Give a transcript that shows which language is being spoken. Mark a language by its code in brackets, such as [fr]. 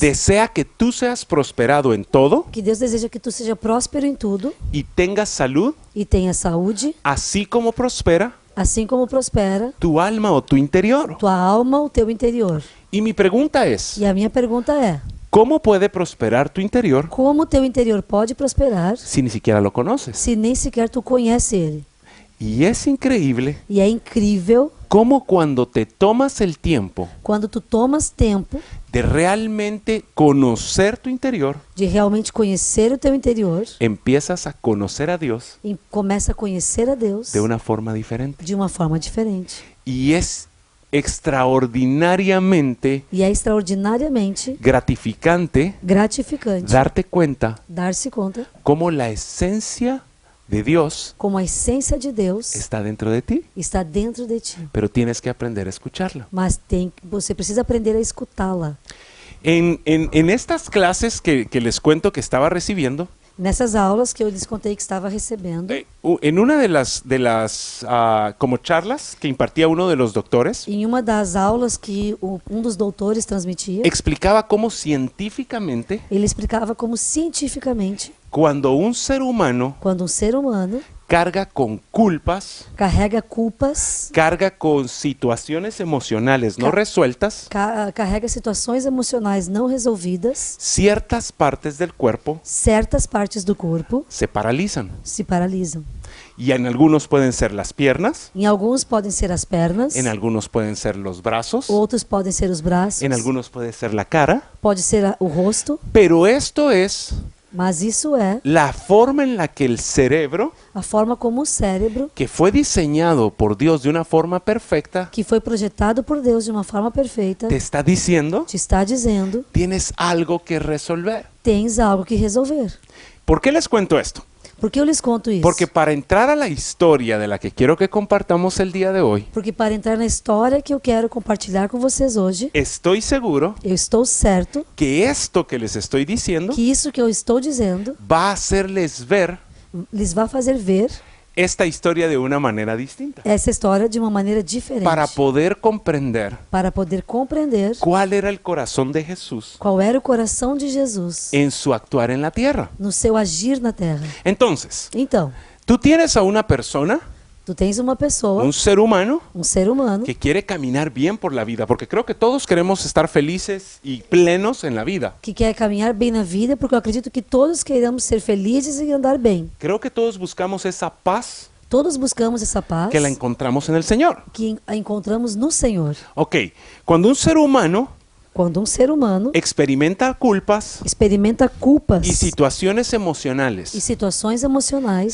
[es] desea que tú seas prosperado en todo [pt] deseja que tu seja próspero em tudo [es] y tengas salud, [pt] e tenha saúde, [es] así como prospera [pt] assim como prospera [es] tu alma o tu interior. [pt] tua alma, o teu interior. [es] Y mi pregunta es, [pt] E a minha pergunta é: [es] ¿cómo puede prosperar tu interior [pt] como o teu interior pode prosperar [es] si ni siquiera lo conoces? [pt] se nem sequer tu conhece ele? [es] Y es increíble [pt] E é incrível [es] cómo cuando te tomas el tiempo [pt] quando tu tomas tempo [es] de realmente conocer tu interior, [pt] de realmente conhecer o teu interior [es] empiezas a conocer a Dios [pt] e começa a conhecer a Deus [es] de una forma diferente. [pt] de uma forma diferente. [es] Y es extraordinariamente [pt] E é extraordinariamente [es] gratificante [pt] gratificante [es] darte cuenta [pt] dar-se conta [es] cómo la esencia de Dios [pt] como a essência de Deus [es] está dentro de ti, [pt] está dentro de ti. [es] pero tienes que aprender a escucharla. [pt] Mas você precisa aprender a escutá-la. [es] En estas clases que les cuento que estaba recibiendo, [pt] Nessas aulas que eu lhes contei que estava recebendo, [es] en una de las como charlas que impartía uno de los doctores, [pt] em uma das aulas que dos doutores transmitia, [es] explicaba cómo científicamente [pt] ele explicava como cientificamente, [es] cuando un ser humano [pt] quando ser humano [es] carga con culpas, [pt] carrega culpas, [es] carga con situaciones emocionales no resueltas, [pt] carrega situações emocionais não resolvidas, [es] ciertas partes del cuerpo [pt] certas partes do corpo [es] se paralizan. [pt] se paralisam. [es] Y en algunos pueden ser las piernas, [pt] Em alguns podem ser as pernas, [es] en algunos pueden ser los brazos, [pt] outros podem ser os braços, [es] en algunos puede ser la cara, [pt] pode ser o rosto, [es] pero esto es [pt] mas isso é [es] la forma en la que el cerebro, [pt] a forma como o cérebro, [es] que fue diseñado por Dios de una forma perfecta, [pt] que foi projetado por Deus de uma forma perfeita, [es] te está diciendo, [pt] te está dizendo: [es] tienes algo que resolver. [pt] tens algo que resolver. [es] ¿Por qué les cuento esto? [pt] Por que eu lhes conto isso? [es] Porque para entrar a la historia de la que quiero que compartamos el día de hoy, [pt] Porque para entrar na história que eu quero compartilhar com vocês hoje, [es] estoy seguro [pt] eu estou certo [es] que esto que les estoy diciendo [pt] que isso que eu estou dizendo [es] va a hacerles ver [pt] lhes vai fazer ver [es] esta historia de una manera distinta, [pt] essa história de uma maneira diferente, [es] para poder comprender [pt] para poder compreender [es] cuál era el corazón de Jesús [pt] qual era o coração de Jesus [es] en su actuar en la tierra. [pt] no seu agir na terra. [es] Entonces, [pt] Então, [es] tú tienes a una persona, [pt] tu tens uma pessoa, [es] un ser humano, [pt] um ser humano, [es] que quiere caminar bien por la vida, porque creo que todos queremos estar felices y plenos en la vida. [pt] que quer caminhar bem na vida, porque eu acredito que todos queremos ser felizes e andar bem. [es] Creo que todos buscamos esa paz [pt] Todos buscamos essa paz [es] que la encontramos en el Señor. [pt] que a encontramos no Senhor. [es] Ok, cuando un ser humano [pt] Quando um ser humano [es] experimenta culpas [pt] experimenta culpas [es] y situaciones [pt] e [es] emocionales [pt] situações emocionais